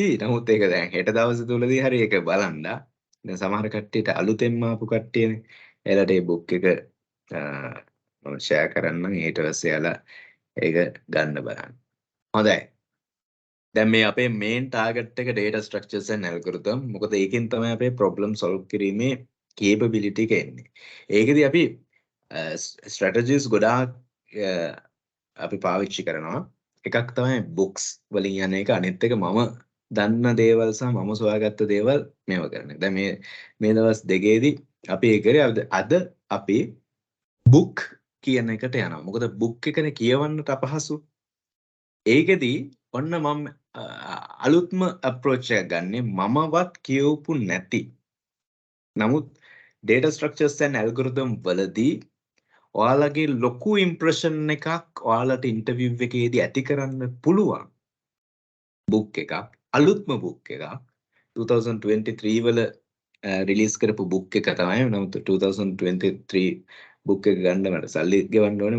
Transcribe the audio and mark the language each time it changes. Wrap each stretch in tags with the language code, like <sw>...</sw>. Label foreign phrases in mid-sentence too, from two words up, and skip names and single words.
<si>නමුත් ඒක දැන් හෙට දවස් තුලදී හරි ඒක බලන්න. දැන් සමහර කට්ටියට අලුතෙන්ම ආපු කට්ටියනේ. එයාලට මේ බුක් එක මම ෂෙයා කරන්නම් ඊට පස්සේ යාලා ඒක ගන්න බලන්න. හොඳයි. දැන් මේ අපේ</si> <en>main target</en> <si>එක</si> <en>data structures and algorithm.</en> <si>මොකද ඒකෙන් තමයි අපේ</si> <en>problem solve</en> <si>කිරීමේ capability එක එන්නේ. ඒකෙදි අපි strategies ගොඩාක් අපි පාවිච්චි කරනවා. එකක් තමයි books වලින් යන එක. අනිත් එක මම දන්න දේවල් සහ මම සොයාගත්ත දේවල් මේව කරන එක. දැන් මේ දවස් දෙකේදී අපි ඒ කරේ අද අපි book කියන එකට යනවා. මොකද book එකනේ කියවන්නට අපහසු. ඒකෙදි ඔන්න මම අලුත්ම approach එකක් ගන්නෙ මමවත් කියවපු නැති. නමුත්</si> <en>data structures and algorithm</en> <si>වලදී ඔයාලගේ ලොකු impression එකක් ඔයාලට interview එකේදී ඇති කරන්න පුළුවන් book එකක් අලුත්ම book එකක් 2023 වල release කරපු book එක තමයි. නමුත් 2023 book එක ගන්න මට සල්ලි ගෙවන්න ඕනේ.</si>